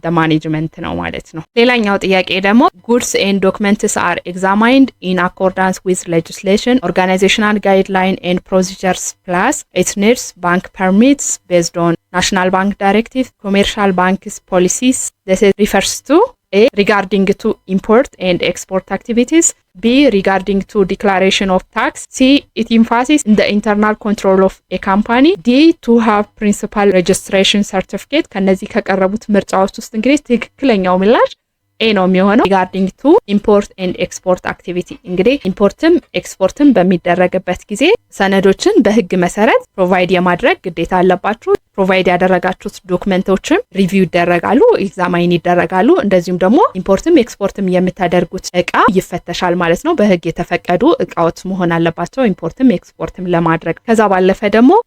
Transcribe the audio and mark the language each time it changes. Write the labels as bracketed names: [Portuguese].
[English] ማኔጅመንት [Amharic] ነው ማለት ነው። ሌላኛው ጥያቄ ደግሞ [English] ጉድስ ኤንድ ዶክመንትስ አር ኤግዛማይንድ ኢን አኮርዳንስ ዊዝ ሌጅስሌሽን ኦርጋናይዜሽናል ጋይድላይን ኤንድ ፕሮሲጀርስ ፕላስ ኢት ኒድስ ባንክ ፐርሚትስ ቤዝድ ኦን ናሽናል ባንክ ዳይሬክቲቭ ኮሜርሻል ባንክስ ፖሊሲስ ዚስ ሪፈርስ ቱ A. regarding to import and export activities, B. regarding to declaration of tax, C. it emphasis in the internal control of a company, D. to have principal registration certificate። [Amharic] ከነዚህ ከቀረቡት ምርጫዎች ውስጥ እንግዲህ ትክክለኛው ምላሽ ኤ ነው የሚሆነው። [English] ሪጋርዲንግ ቱ ኢምፖርት ኤንድ ኤክስፖርት አክቲቪቲ [Amharic] እንግዲህ ኢምፖርትም ኤክስፖርትም በሚደረግበት ጊዜ ሰነዶችን በህግ መሰረት ፕሮቫይድ የማድረግ ግዴታ አለባችሁ። ፕሮቫይድ ያደረጋችሁት ዶክመንቶችም ሪቪው ይደረጋሉ፣ ኤግዛማይን ይደረጋሉ። እንደዚሁም ደግሞ ኢምፖርትም ኤክስፖርትም የምታደርጉት እቃ ይፈተሻል ማለት ነው። በህግ የተፈቀዱ እቃዎች መሆን አለባቸው ኢምፖርትም ኤክስፖርትም ለማድረግ። ከዛ ባለፈ ደግሞ